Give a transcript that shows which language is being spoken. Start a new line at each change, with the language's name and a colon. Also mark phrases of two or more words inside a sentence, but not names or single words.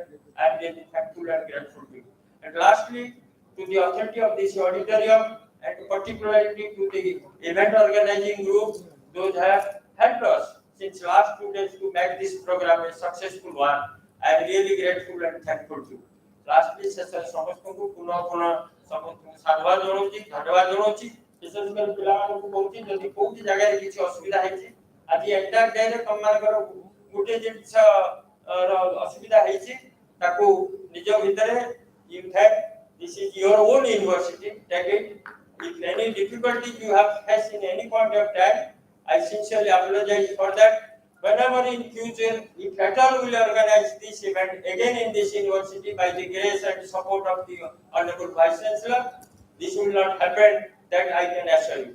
English: I am really thankful and grateful to you. And lastly, to the authority of this auditorium and particularly to the event organizing group, those have helped us since last 2 days to make this program a successful one. I am really grateful and thankful to you. Lastly,
Odia: ଶେଷରେ ସମସ୍ତଙ୍କୁ ପୁନଃ ସମସ୍ତଙ୍କୁ ସାଧୁବାଦ ଜଣାଉଛି, ଧନ୍ୟବାଦ ଜଣାଉଛି। ବିଶେଷ କରି ପିଲାମାନଙ୍କୁ କହୁଛି ଯଦି କୋଉଠି ଜାଗାରେ କିଛି ଅସୁବିଧା ହେଇଛି, ଆଜି ଏଣ୍ଟାର ଡେରେ ତମମାନଙ୍କର ଗୋଟେ ଜିନିଷ ଅସୁବିଧା ହେଇଛି, ତାକୁ ନିଜ ଭିତରେ
English: you have This is your own university. Take it. If any difficulty you have faced in any point of time, I sincerely apologize for that. Whenever in future, if at all we will organize this event again in this university by the grace and support of the Honorable Vice Chancellor, this will not happen, that I can assure you.